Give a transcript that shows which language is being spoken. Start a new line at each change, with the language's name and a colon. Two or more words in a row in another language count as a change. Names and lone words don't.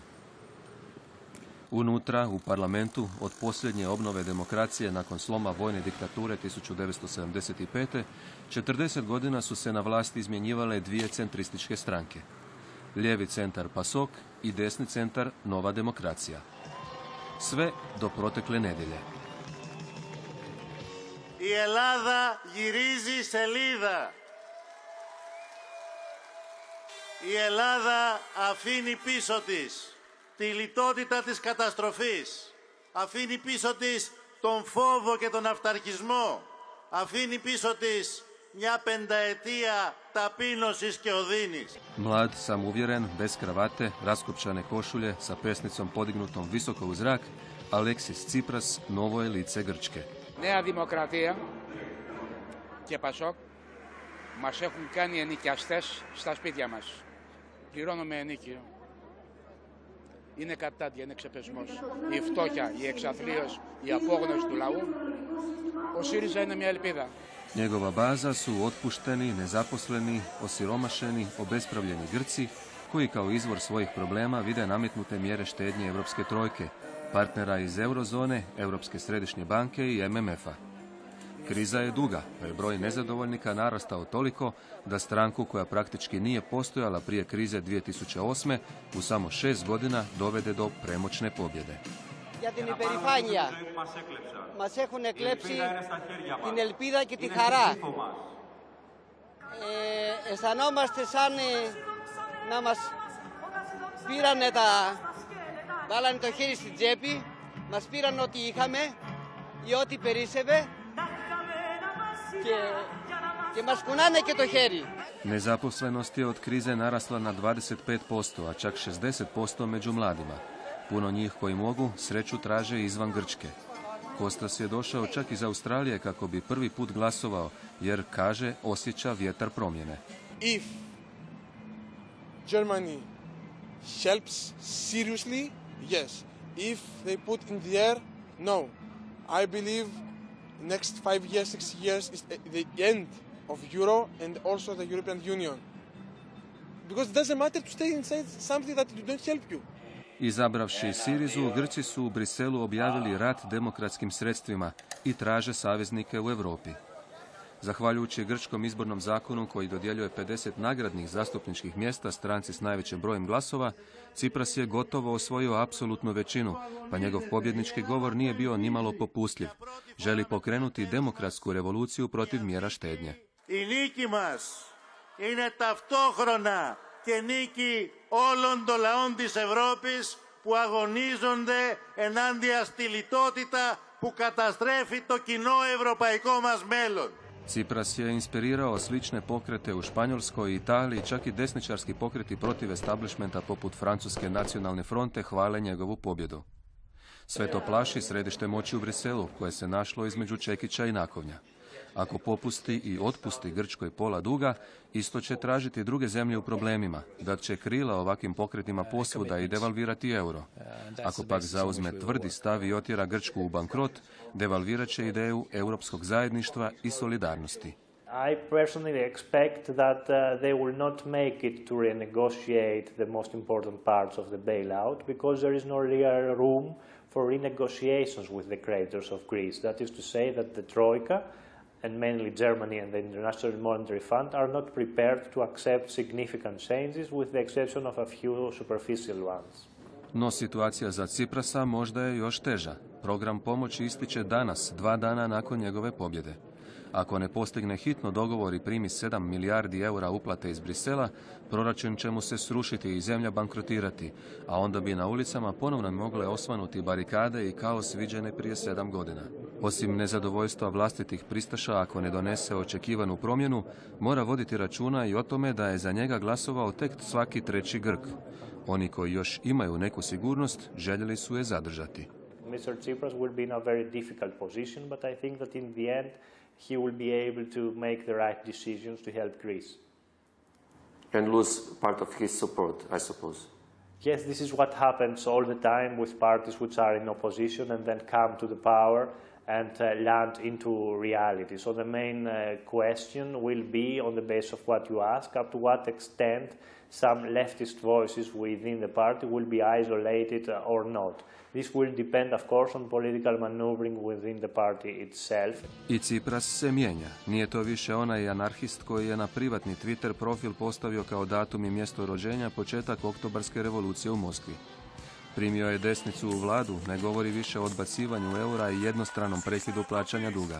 Croatian: Unutra, u parlamentu, od posljednje obnove demokracije nakon sloma vojne diktature 1975. 40 godina su se na vlasti izmjenjivale dvije centrističke stranke. Lijevi centar PASOK i desni centar Nova demokracija. Sve do protekle nedjelje.
Greek: Η Ελλάδα γυρίζει σελίδα. Η Ελλάδα αφήνει πίσω της τη λιτότητα της καταστροφής. Αφήνει πίσω της τον φόβο και τον αυταρχισμό. Αφήνει πίσω της μια πενταετία ταπείνωσης και οδύνης.
Croatian: Mlad, samouvjeren, bez kravate, raskopčane košulje, sa pesnicom podignutom visoko u zrak, Aleksis Tsipras novo je lice Grčke.
Greek: Νέα Δημοκρατία και Πασόκ μας έχουν κάνει ενοικιαστές στα σπίτια μας. Πληρώνουμε ενοίκιο. Είναι κατάντια, είναι ξεπεσμός. Η φτώχεια, η εξαθλίωση, η απόγνωση του λαού. Ο ΣΥΡΙΖΑ είναι μια ελπίδα.
Croatian: Njegova baza su otpušteni, nezaposleni, osiromašeni, obespravljeni Grci koji kao izvor svojih problema vide nametnute mjere štednje Europske trojke, partnera iz Eurozone, Europske središnje banke i MMF-a. Kriza je duga, pa je broj nezadovoljnika narastao toliko da stranku koja praktički nije postojala prije krize 2008. u samo 6 godina dovede do premoćne pobjede.
Greek: Για την υπερηφάνεια. Μας έχουν εκλέψει την ελπίδα και τη χαρά. Αισθανόμαστε σαν να μας πήρανε βάλανε το χέρι στην τσέπη, μας πήραν ό,τι είχαμε ή ό,τι περίσσευε και μας κουνάνε και το χέρι.
Croatian: Nezaposlenost je od krize narasla na 25%, a čak 60% među mladima. Puno njih koji mogu, sreću traže izvan Grčke. Kostas je došao čak iz Australije kako bi prvi put glasovao, jer, kaže, osjeća vjetar promjene.
English: If Germany helps seriously, yes. If they put in the air, no. I believe next 5 years, 6 years is the end of Euro and also the European Union. Because it doesn't matter to stay inside something that don't help you.
Croatian: Izabravši Sirizu, Grci su u Briselu objavili rat demokratskim sredstvima i traže saveznike u Europi. Zahvaljujući grčkom izbornom zakonu koji dodjeljuje 50 nagradnih zastupničkih mjesta stranci s najvećim brojem glasova, Tsipras je gotovo osvojio apsolutnu većinu, pa njegov pobjednički govor nije bio nimalo popustljiv. Želi pokrenuti demokratsku revoluciju protiv mjera štednje.
Greek: Η νίκη μας είναι ταυτόχρονα και νίκη όλων των λαών της Ευρώπης που αγωνίζονται ενάντια στη λιτότητα που καταστρέφει το κοινό ευρωπαϊκό μας μέλλον.
Croatian: Tsipras je inspirirao slične pokrete u Španjolskoj i Italiji, čak i desničarski pokreti protiv establishmenta poput Francuske nacionalne fronte hvale njegovu pobjedu. Sve to plaši središte moći u Briselu, koje se našlo između čekića i nakovnja. Ako popusti i otpusti Grčkoj pola duga, isto će tražiti druge zemlje u problemima, dat će krila ovakvim pokretima posvuda i devalvirati euro. Ako pak zauzme tvrdi stav i otjera Grčku u bankrot, devalvirat će ideju europskog zajedništva i solidarnosti.
English: I personally expect that they will not make it to renegotiate the most important parts of the bailout because there is no real room for renegotiations with the creditors of Greece. That is to say that the Troika and mainly Germany and the International Monetary Fund are not prepared to accept significant changes with the exception of a few superficial ones.
Croatian: No situacija za Tsiprasa možda je još teža. Program pomoći ističe danas, 2 dana nakon njegove pobjede. Ako ne postigne hitno dogovor i primi 7 milijardi eura uplate iz Brisela, proračun će mu se srušiti i zemlja bankrotirati, a onda bi na ulicama ponovno mogle osvanuti barikade i kaos viđene prije 7 godina. Osim nezadovoljstva vlastitih pristaša, ako ne donese očekivanu promjenu, mora voditi računa i o tome da je za njega glasovao tek svaki 3. Grk. Oni koji još imaju neku sigurnost, željeli su je zadržati.
English: Mr. Tsipras will be in a very difficult position, but I think that in the end he will be able to make the right decisions to help Greece. And lose part of his support, I suppose. Yes, this is what happens all the time with parties which are in opposition and then come to the power and land into reality. So the main question will be, on the basis of what you ask, up to what extent some leftist voices within the party will be isolated or not. This will depend, of course, on political maneuvering within the party itself.
Croatian: I Tsipras se mijenja. Nije to više onaj anarhist koji je na privatni Twitter profil postavio kao datum i mjesto rođenja početak oktobarske revolucije u Moskvi. Primio je desnicu u vladu, ne govori više o odbacivanju eura i jednostranom prekidu plaćanja duga.